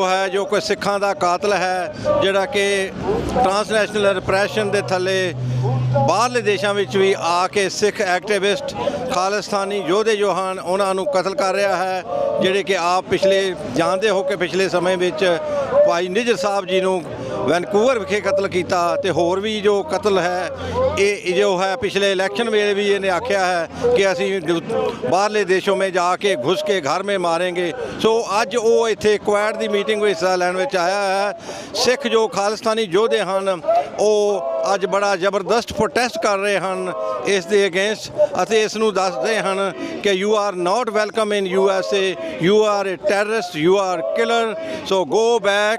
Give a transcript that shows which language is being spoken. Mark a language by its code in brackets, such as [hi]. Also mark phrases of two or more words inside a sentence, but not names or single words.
[pa] ਹੈ ਜੋ ਕੋਈ ਸਿੱਖਾਂ ਦਾ ਕਾਤਲ ਹੈ ਜਿਹੜਾ ਕਿ [en] transnational repression [pa] ਦੇ ਥੱਲੇ ਬਾਹਰਲੇ ਦੇਸ਼ਾਂ ਵਿੱਚ ਵੀ ਆ ਕੇ ਸਿੱਖ ਐਕਟਿਵਿਸਟ ਖਾਲਿਸਤਾਨੀ ਯੋਧੇ ਜੋ ਹਨ ਉਹਨਾਂ ਨੂੰ ਕਤਲ ਕਰ ਰਿਹਾ ਹੈ ਜਿਹੜੇ ਕਿ ਆਪ ਪਿਛਲੇ ਜਾਣਦੇ ਹੋ ਕਿ ਪਿਛਲੇ ਸਮੇਂ ਵਿੱਚ ਭਾਈ ਨਿੱਜਰ ਸਾਹਿਬ ਜੀ ਨੂੰ ਵੈਨਕੂਵਰ ਵਿਖੇ ਕਤਲ ਕੀਤਾ ਤੇ ਹੋਰ ਵੀ ਜੋ ਕਤਲ ਹੈ ਇਹ ਜੋ ਹੈ ਪਿਛਲੇ ਇਲੈਕਸ਼ਨ ਵੇਲੇ ਵੀ ਇਹਨੇ ਆਖਿਆ ਹੈ ਕਿ ਅਸੀਂ ਬਾਹਰਲੇ ਦੇਸ਼ੋਂ [hi] में जाके घुस के घर में मारेंगे। [pa] सो ਅੱਜ ਉਹ ਇੱਥੇ ਕੁਆਡ ਦੀ ਮੀਟਿੰਗ ਵਿੱਚ ਹਿੱਸਾ ਲੈਣ ਵਿੱਚ ਆਇਆ ਹੈ। ਸਿੱਖ ਜੋ ਖਾਲਿਸਤਾਨੀ ਯੋਧੇ ਹਨ ਉਹ ਅੱਜ ਬੜਾ ਜ਼ਬਰਦਸਤ ਪ੍ਰੋਟੈਸਟ ਕਰ ਰਹੇ ਹਨ ਇਸ ਦੇ ਅਗੇਂਸਟ ਅਤੇ ਇਸ ਨੂੰ ਦੱਸਦੇ ਹਨ ਕਿ [en] you are not welcome in USA, you are a terrorist, you are killer, so go back.